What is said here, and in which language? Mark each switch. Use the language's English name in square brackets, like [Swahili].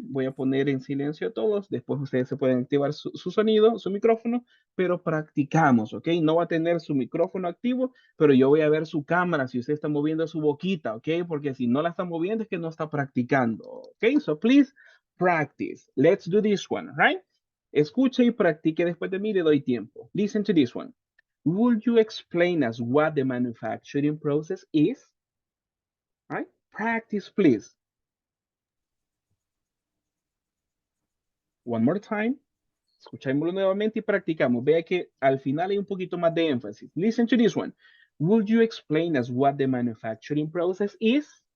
[Spanish] Voy a poner en silencio a todos. Después ustedes se pueden activar su sonido, su micrófono, pero practicamos, ¿ok? No va a tener su micrófono activo, pero yo voy a ver su cámara si usted está moviendo su boquita, ¿ok? Porque si no la está moviendo es que no está practicando, ¿ok? [English] So please practice. Let's do this one, right? [Spanish] Escuche y practique después de mí, le doy tiempo. [English] Listen to this one. Would you explain us what the manufacturing process is? Right? Practice, please. One more time. [Spanish] Escuchémoslo nuevamente y practicamos. Vea que al final hay un poquito más de énfasis. [English] Listen to this one. Would you explain us what the manufacturing process is?